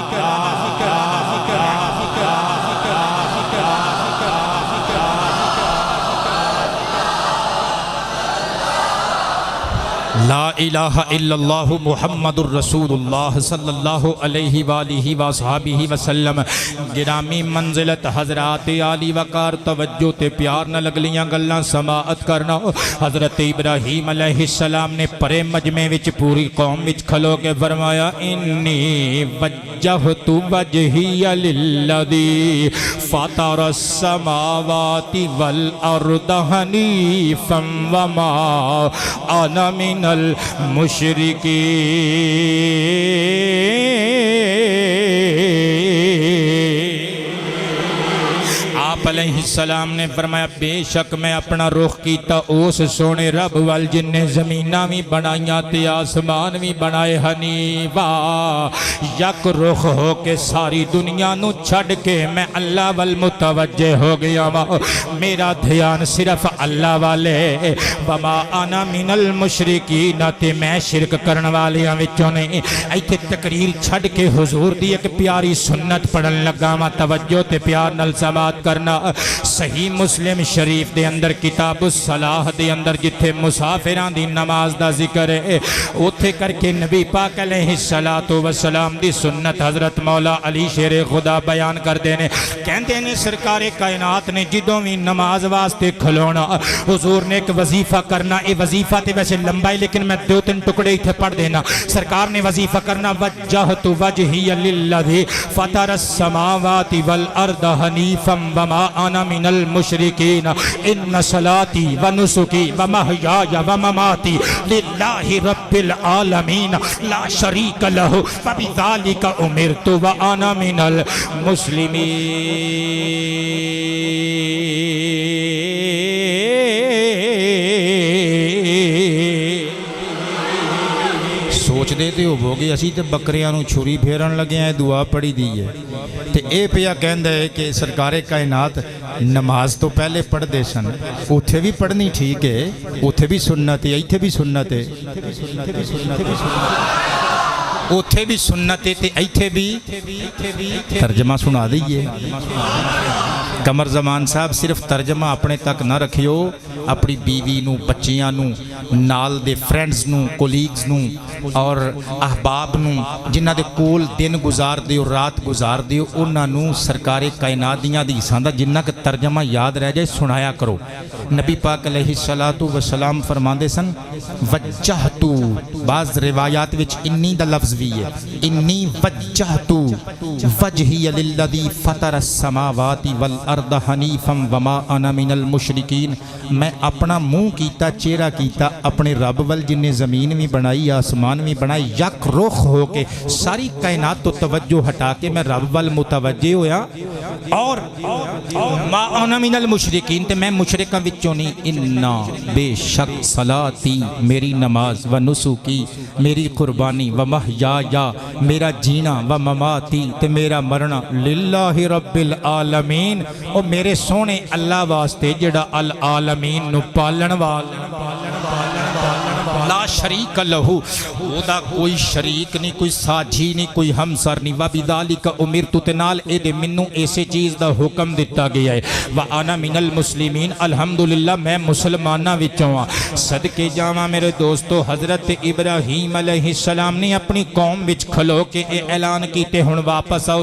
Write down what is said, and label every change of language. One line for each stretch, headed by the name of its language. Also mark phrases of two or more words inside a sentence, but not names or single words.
Arabic: لا الہ الا اللہ محمد الرسول اللہ صلی اللہ علیہ وآلہ وصحبہ وسلم۔
Punjabi: گرامی منزلت حضرات عالی وقار توجہ تے پیار نہ لگلیاں گلاں سماعت کرنا۔ حضرت ابراہیم علیہ السلام نے پرے مجمع وچ پوری قوم وچ کھلو کے فرمایا
Arabic: انی وجہت وجہی للذی فطر السماوات والارض حنیفا وما انا من المشرکین۔
Punjabi: آپ علیہ السلام نے فرمایا بے شک میں اپنا رخ کیتا اس سونے رب وال جن نے زمیناں بھی بنائیاں تے آسمان بھی بنائے حنیفا، یک رخ ہو کے ساری دنیا نو چھڑ کے میں اللہ وال متوجہ ہو گیا وا، میرا دھیان صرف اللہ والے،
Arabic: وما انا من المشرکین
Punjabi: تے میں شرک کرن والیاں وچوں نہیں۔ ایتھے تقریر چھڑ کے حضور دی ایک پیاری سنت پڑھن لگا وا، توجہ تے پیار نال سماعت کرنا۔ صحیح مسلم شریف دے اندر کتاب الصلاح دے اندر جتھے مسافران دی نماز دا ذکر ہے اوتھے کر کے نبی پاک علیہ السلام دی سنت حضرت مولا علی شیر خدا بیان کر دینے، کہندے نے سرکار کائنات نے جدوں بھی نماز واسطے کھلونا حضور نے ایک وظیفہ کرنا۔ اے وظیفہ تے ویسے لمبا ہے لیکن میں دو تین ٹکڑے اتھے پڑھ دینا۔ سرکار نے وظیفہ کرنا
Arabic: وجہت وجہی للذی فطر السماوات والارض حنیفا وما انا من المشرکین ان صلاتی ونسکی ومحیای ومماتی للہ رب العالمین لا شریک لہ وبذالک امرت وانا من المسلمین۔
Punjabi: سوچ دیتے ہو بوگے اسی تے بکریاں نو چھری پھیرن لگے ہیں دعا پڑھی دی ہے تے اے پیا کہندہ ہے کہ سرکار کائنات نماز تو پہلے پڑھ دے سن، اوتھے بھی پڑھنی ٹھیک ہے، اوتھے بھی سنت ہے، ایتھے بھی سنت ہے، اوتھے بھی سنت ہے تے ایتھے بھی ترجمہ سنا دیئے۔ قمر زمان صاحب صرف ترجمہ اپنے تک نہ رکھیو، اپنی بیوی نو، بچیاں نو، نال دے فرینڈز نو، کولیگز نو اور احباب نو جنہ دے کول دن گزار دیو رات گزار دیو انہاں نو سرکار کائنات دیاں دی حدیثاں دا جنہ کا ترجمہ یاد رہ جائے سنایا کرو۔ نبی پاک علیہ السلام فرماندے سن وجہتو، بعض روایات وچ انی دا لفظ بھی ہے،
Arabic: انی وجہتو وجہی للذی فطر السماوات والارض حنیفا وما انا من المشرکین،
Punjabi: میں اپنا منہ کیتا چہرہ کیتا اپنے رب ول جن نے زمین بھی بنائی آسمان بھی بنائی، یک رخ ہو کے ساری کائنات تو توجہ ہٹا کے میں رب ول متوجہ ہویا اور
Arabic: ما انا من المشرکین
Punjabi: تے میں مشرکاں وچوں نہیں۔ انا بے شک صلاتی میری نماز
Arabic: و نسکی
Punjabi: میری قربانی
Arabic: و محیایا
Punjabi: میرا جینا
Arabic: و مماتی
Punjabi: تے میرا مرنا
Arabic: للہ رب العالمین،
Punjabi: اور میرے سونے اللہ واسطے جڑا العالمین نو پالن والا
Arabic: لا شریک لہو،
Punjabi: او دا کوئی شریک نہیں، کوئی ساجھی نہیں، کوئی ہمسر نہیں۔
Arabic: وَبِذَالِكَ أُمِرْتُ
Punjabi: تے نال اے دے منوں ایسے چیز دا حکم دتا گیا ہے۔
Arabic: وَأَنَا مِنَ الْمُسْلِمِينَ،
Punjabi: الحمدللہ میں مسلماناں وچوں ہاں۔ صدقے جاواں میرے دوستو، حضرت ابراہیم علیہ السلام نے اپنی قوم وچ کھلو کے اے اعلان کیتے ہن واپس آؤ۔